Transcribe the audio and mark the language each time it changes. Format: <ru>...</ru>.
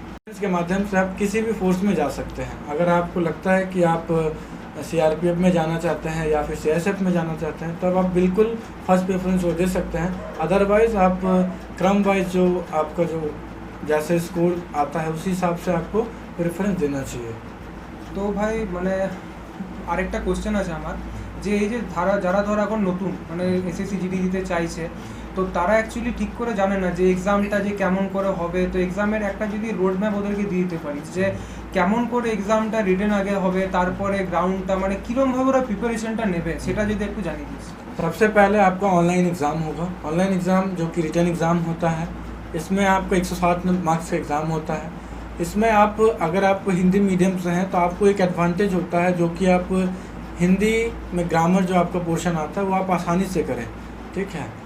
<hi>इसके माध्यम से आप किसी भी फोर्स में जा सकते हैं। अगर आपको लगता है कि आप सीआरपीएफ में जाना चाहते हैं या फिर सीएसएफ में जाना चाहते हैं तब आप बिल्कुल फर्स्ट प्रेफरेंस वो दे सकते हैं, अदरवाइज़ आप क्रम वाइज जो आपका जो जैसे स्कोर आता है उसी हिसाब से आपको प्रेफरेंस देना चाहिए।</hi> <bn>তো ভাই মানে আরেকটা কোশ্চেন আছে আমার, যে এই যে যারা ধর এখন নতুন মানে এসএসসি জিডি দিতে চাইছে তো তারা অ্যাকচুয়ালি ঠিক করে জানে না যে এক্সামটা যে কেমন করে হবে। তো এক্সামের একটা যদি রোড ম্যাপ ওদেরকে দিয়ে দিতে পারিস যে কেমন করে এক্সামটা রিটেন আগে হবে, তারপরে গ্রাউন্ডটা মানে কীরকমভাবে ওরা প্রিপারেশনটা নেবে সেটা যদি একটু জানিয়ে দিস।</bn> <hi>सबसे पहले आपका ऑनलाइन एग्ज़ाम होगा। ऑनलाइन एग्ज़ाम जो कि रिटन एग्ज़ाम होता है, इसमें आपका 160 मार्क्स का एग्ज़ाम होता है। इसमें आप अगर आप हिंदी मीडियम से हैं तो आपको एक एडवांटेज होता है, जो कि आप हिंदी में ग्रामर जो आपका पोर्शन आता है वो आप आसानी से करें, ठीक है।</hi>